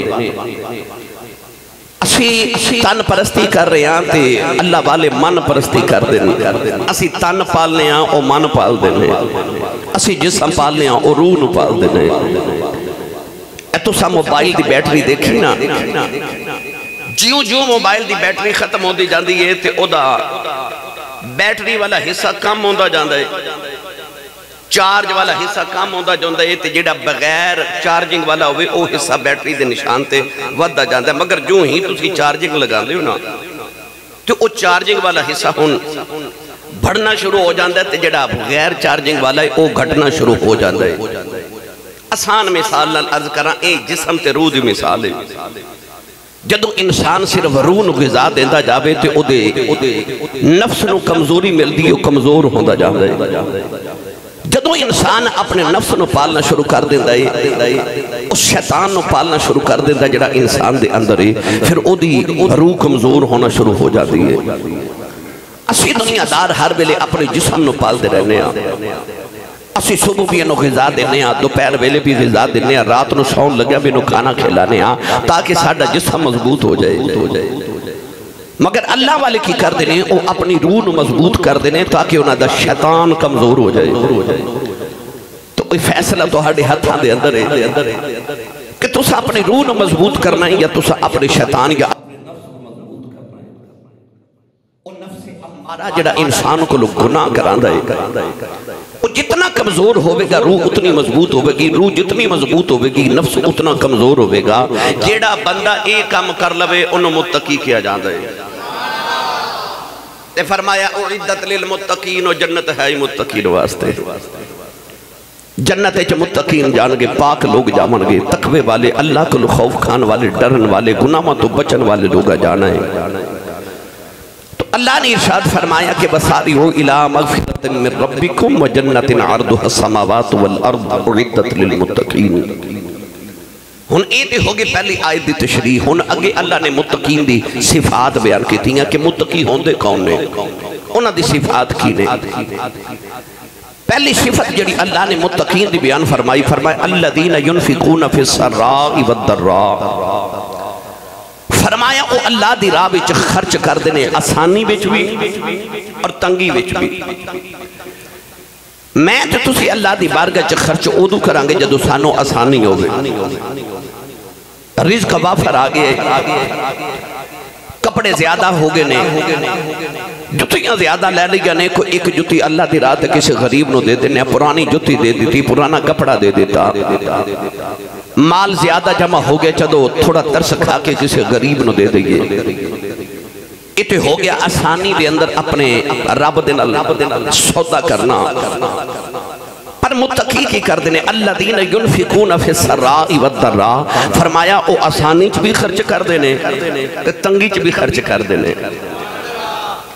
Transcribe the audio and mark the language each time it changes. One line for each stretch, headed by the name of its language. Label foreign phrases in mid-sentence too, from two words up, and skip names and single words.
Punjabi: اسی تن پرستی کر رہے ہیں تے اللہ والے من پرستی کر دینے۔ اسی تن پالنے ہیں او من پال دینے، اسی جسم پالنے ہیں او روح نو پال دینے۔ اے تو سا موبائل دی بیٹری دیکھی نا، جیوں موبائل دی بیٹری ختم ہوندی جاندی ہے تے او دا بیٹری والا حصہ کم ہوندا جاندا ہے، چارج والا حصہ کم ہوندا جاندا ہے تے جڑا بغیر چارجنگ والا ہوئے او حصہ بیٹری دے نشان تے ودھدا جاندا ہے۔ مگر جو ہی تسی چارجنگ لگاندے ہو نا تو او چارجنگ والا حصہ ہن بڑھنا شروع ہو جاندا ہے تے جڑا غیر چارجنگ والا ہے او گھٹنا شروع ہو جاندا ہے۔ آسان مثال نال عرض کراں، اے جسم تے روح دی مثال ہے۔ جدو انسان صرف روح نو غذا دیندا جاوے تے او دے نفس نو کمزوری ملدی ہے، کمزور ہوندا جاندا ہے۔ جدو انسان اپنے نفس نو پالنا شروع کر دیندہ ہے، اس شیطان نو پالنا شروع کر دیندہ جڑا انسان دے اندر ہے، پھر او دی روح کمزور ہونا شروع ہو جاتی ہے۔ اسی دنیا دار ہر ویلے اپنے جسم نو پال دے رہنے ہیں، اسی صبح بھی انہوں غذا دینے ہیں، دوپہر ویلے بھی غذا دینے ہیں، رات نو سون لگیا بھی انہوں کھانا کھلانے ہیں تاکہ ساڑھا جسم مضبوط ہو جائے۔ مگر اللہ والے کی کر دینے وہ اپنی روح نو مضبوط کر دینے تاکہ انہاں دا شیطان کمزور ہو جائے۔ تو کوئی فیصلہ تو ہاڑے ہاتھاں دے اندر ہے کہ تسا اپنی روح نو مضبوط کرنا ہے یا تسا اپنے شیطان یا ہمارا جڑا انسان کو لوگ گناہ کراندہ ہے، وہ جتنا کمزور ہوئے گا روح اتنی مضبوط ہوئے گی، روح جتنی مضبوط ہوئے گی نفس اتنا کمزور ہوئے گا۔ جیڑا بندہ ایک کام کر لوے انہوں متقی کیا جاندہ ہے۔ تے فرمایا
Arabic: اعدت للمتقین
Punjabi: و جنت ہے متقین واسطے۔ جنت ہے متقین جانگے، پاک لوگ جامنگے، تقوی والے، اللہ کو خوف کھان والے، ڈرن والے، گناہ تو بچن والے لوگا جانا ہے۔ اللہ نے ارشاد فرمایا کہ
Arabic: بسارعوا الی مغفرۃ من ربکم وجنۃ عرضها السماوات والارض اعدت للمتقین۔
Punjabi: ہن اے تے ہوگی پہلی آیت دی تشریح، ہن اگے اللہ نے متقین دی صفات بیان کی تھیں کہ متقی ہوندے کون نے، انہاں دی صفات کی نے۔ پہلی صفت جڑی اللہ نے متقین دی بیان فرمائی، فرمایا
Arabic: الذین ينفقون فی السراء والضراء۔
Punjabi: فرمایا او اللہ دی راہ وچ خرچ کر دینے، آسانی وچ بھی اور تنگی وچ بھی۔ میں تے تسی اللہ دی بارگاہ وچ خرچ ادو کرانگے جدو سانو آسانی ہوگی، رزق وافر آگے، کپڑے زیادہ ہوگے نے، جتیاں زیادہ لے لیا نے، کوئی ایک جتی اللہ دی راہ تے کسی غریب نو دے دینے، پرانی جتی دے دیتی، پرانا کپڑا دے دیتا، مال زیادہ جمع ہو گیا چدو تھوڑا ترس کھا کے کسی غریب نو دے دئیے۔ اتے ہو گیا آسانی دے اندر اپنے رب دن سودا کرنا۔ پر متقی کی کر دینے
Arabic: الذین ينفقون فی السراء والضراء،
Punjabi: فرمایا او آسانی چ بھی خرچ کر دینے تنگی چ بھی خرچ کر دینے۔